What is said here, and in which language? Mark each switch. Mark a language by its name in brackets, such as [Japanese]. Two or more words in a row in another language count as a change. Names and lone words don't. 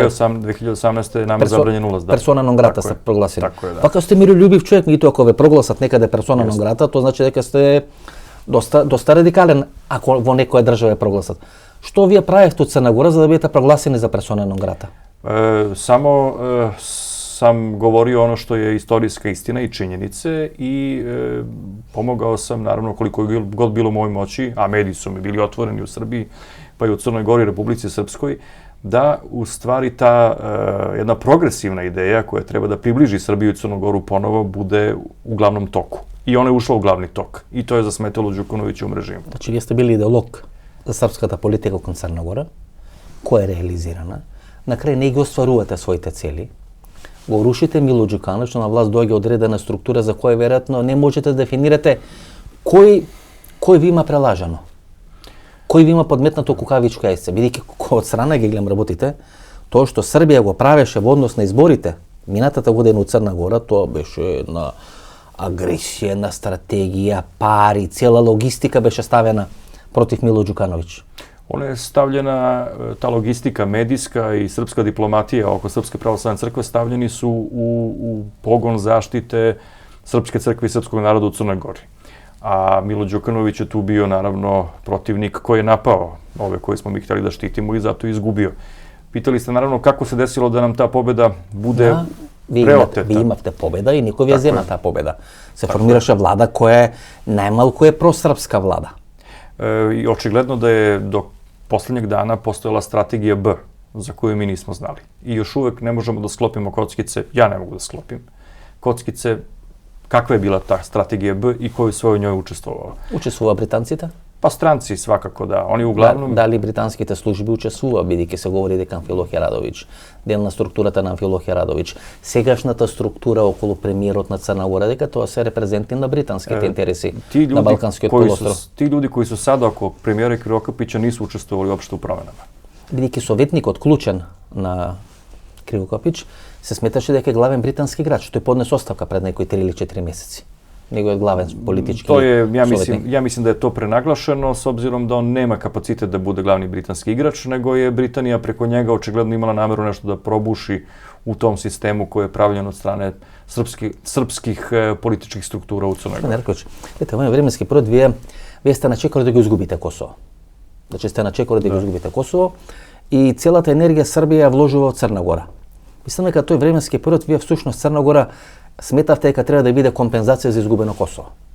[Macedonian] 2018 нам е забранен улаз, да. Персона нон грата сте прогласени. Така е, да. Пака сте мирољубив човек, меѓутоа ако ве прогласат некаде персона нон грата, тоа значи дека сте доста радикален ако во некоја држава ја прогласат. Што вие правевте од Црна Гора за да бидете прогласени за персона нон грата? [Serbian] Samo sam govorio ono što je istorijska istina i činjenice i pomogao sam, naravno, koliko je god bilo u mojoj moći, a mediji su mi bili otvoreni u Srbiji, pa i u Crnoj Gori, Republici Srpskoj, da u stvari ta jedna progresivna ideja koja treba da približi Srbiju i Crnu Goru ponovo bude u glavnom toku. I ona je ušla u glavni tok. I to je zasmetalo Đukanovićevom režimu. [Macedonian] Значи, вие сте били идеолог за српската политика кон Црна Гора, која е реализирана. На крај не ги остварувате своите цели. Го рушите Мило Ѓукановиќ, на власт доаѓа одредена структура за која веројатно не можете да дефинирате кој ви има прелажано. Кој ви има подметнато кукавичко јајце, бидејќи од страна ги гледам работите, тоа што Србија го правеше во однос на изборите минатата година у Црна Гора, тоа беше на агресија, на стратегија, пари, цела логистика беше ставена против Мило Ѓукановиќ. [Serbian] Ona je stavljena, ta logistika medijska i srpska diplomatija oko Srpske pravoslavne crkve stavljeni su u pogon zaštite Srpske crkve i srpskog naroda u Crnoj Gori. A Milo Đukanović je tu bio, naravno, protivnik koji je napao ove koje smo mi htjeli da štitimo i zato je izgubio. Pitali ste, naravno, kako se desilo da nam ta pobeda bude preoteta. [Macedonian] Ви имавте победа и никој ја зема таа победа. Се формираше влада која е најмалку е просрпска влада. [Serbian] I očigledno da je do posljednjeg dana postojala strategija B, za koju mi nismo znali. I još uvek ne možemo da sklopimo kockice, ja ne mogu da sklopim, kockice kakva je bila ta strategija B i koju sve u njoj učestvovao. [Macedonian] Учествува британците? [Serbian] Pa stranci svakako da, oni uglavnom... [Macedonian] Дали британските служби учествува, бидејќи се говори дека Амфилохија Радовиќ, дел на структурата на Амфилохија Радовиќ, сегашната структура околу премиерот на Црна Гора, дека тоа се репрезенти на британските интереси на Балканскиот полуостров. [Serbian] Ti ljudi koji su sada oko premijera Krivokapića nisu učestvovali uopšte u promenama. [Macedonian] Бидејќи советникот клучен на Кривокопиć се сметаше дека е главен британски играч, тој поднесе оставка пред некои 3 или 4 месеци. Неговиот главен политички советник. [Serbian] Ja mislim da je to prenaglašeno s obzirom da on nema kapacitet da bude glavni britanski igrač, nego je Britanija preko njega očigledno imala nameru nešto da probuši u tom sistemu koji je pravljen od strane srpskih političkih struktura u Crnoj Gori. [Macedonian] Неркович, ете, во временски период вие сте на чекор да го изгубите Косово. Значи сте на чекор да го изгубите Косово и целата енергија Србија ја вложува во Црна Гора. Мислам дека тој временски период вие всушност Црна Гора сметавте дека треба да биде компензација за изгубено Косово.